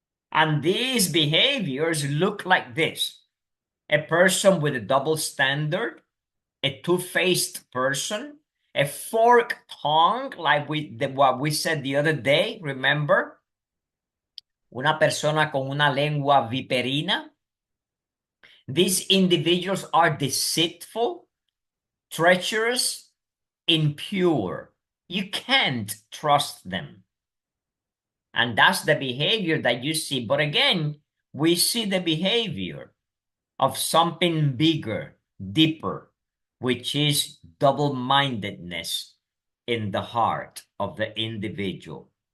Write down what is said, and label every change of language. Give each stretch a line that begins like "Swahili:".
English: And these behaviors look like this: a person with a double standard, a two-faced person, a forked tongue, like what we said the other day, remember?
Spanish: Una persona con una lengua viperina.
English: These individuals are deceitful, treacherous, impure. You can't trust them. And that's the behavior that you see. But again, we see the behavior of something bigger, deeper, which is double-mindedness in the heart of the individual.